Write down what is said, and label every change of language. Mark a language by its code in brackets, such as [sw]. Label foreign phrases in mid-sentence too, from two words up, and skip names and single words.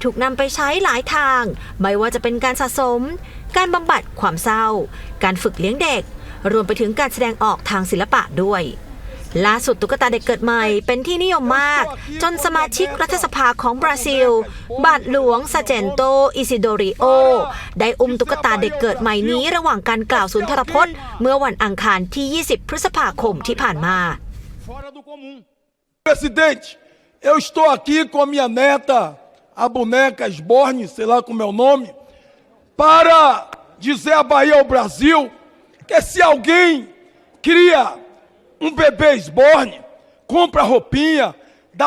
[th] ถูกนำไปใช้หลายทางไม่ว่าจะเป็นการสะสมการบำบัดความเศร้าการฝึกเลี้ยงเด็กรวมไปถึงการแสดงออกทางศิลปะด้วยล่าสุดตุ๊กตาเด็กเกิดใหม่เป็นที่นิยมมากจนสมาชิกรัฐสภาของบราซิลบาทหลวงซาเจนโตอิซิโดริโอได้อุ้มตุ๊กตาเด็กเกิดใหม่นี้ระหว่างการกล่าวสุนทรพจน์เมื่อวันอังคารที่ 20 พฤษภาคมที่ผ่านมา [pt] Presidente, eu estou aqui com a minha neta, a boneca Sborne, sei lá como é o nome, para dizer à Bahia ao Brasil que se alguém cria um bebê Sborne, compra roupinha, dá